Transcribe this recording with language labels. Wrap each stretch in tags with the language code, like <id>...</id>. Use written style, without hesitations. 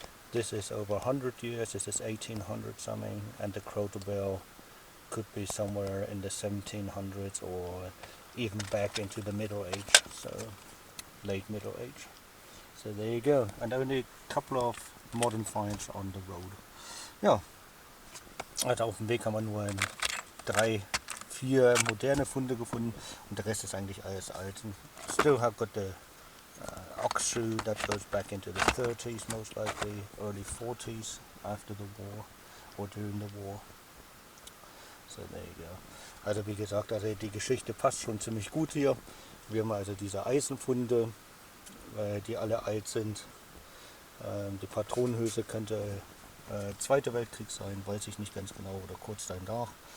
<en>This is over 100 years. This is 1800 something, and the Croto bell could be somewhere in the 1700s or even back into the Middle Age, so late Middle Age. So there you go, and only a couple of modern finds on the road.</en> <de>Ja, also auf dem Weg haben wir nur 3, 4 moderne Funde gefunden und der Rest ist eigentlich alles alt.</de> <en>Still have got the ox shoe that goes back into the 30s most likely, early 40s after the war or during the war. So there you go.</en> <de>Also wie gesagt, also die Geschichte passt schon ziemlich gut hier. Wir haben also diese Eisenfunde, die alle alt sind. Die Patronenhülse könnte Zweiter Weltkrieg sein, weiß ich nicht ganz genau, oder kurz danach.</de>